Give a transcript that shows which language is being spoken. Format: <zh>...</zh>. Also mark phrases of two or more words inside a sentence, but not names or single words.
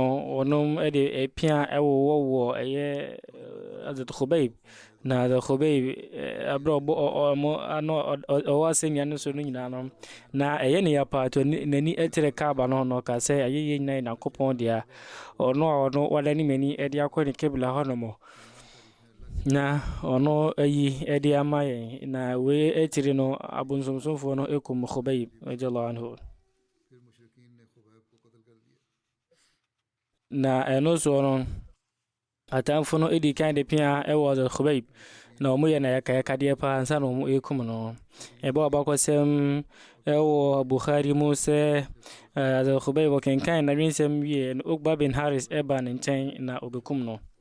<ak>wɔnom ɛde ɛpia ɛwɔ ɛyɛ Hazrat Khubayb na Hazrat Khubayb abrɛ ɔmo ano ɔwɔ asɛnnua no so no nyinaa no na ɛyɛ ne yapa to n'ani ɛkyerɛ Kaaba no no ka sɛ ayɛyɛ nyinaa Nyankopɔn deɛ ɔno wada ne mani ɛde akɔ ne kibla hɔ nom na ɔno ayi ɛde ama yɛn na wei ɛkyiri no abonsomsomfoɔ no ɛkum Khubayb</ak> <ar>رضي الله عنه</ar> <ak>na ɛno so no atamfo no ɛdi kan de pia ɛwɔ Hazrat Khubayb na ɔmo yɛ na yɛkadeɛ paa nsa na ɔmo ɛkum no ɛbɛ ɔbakɔsɛm ɛwɔ Bukhari mu sɛ Hazrat Khubayb ɔkenkan na winsɛm wie no Uqba bin Haris ɛba ne nkyɛn na ɔbɛkum no</ak>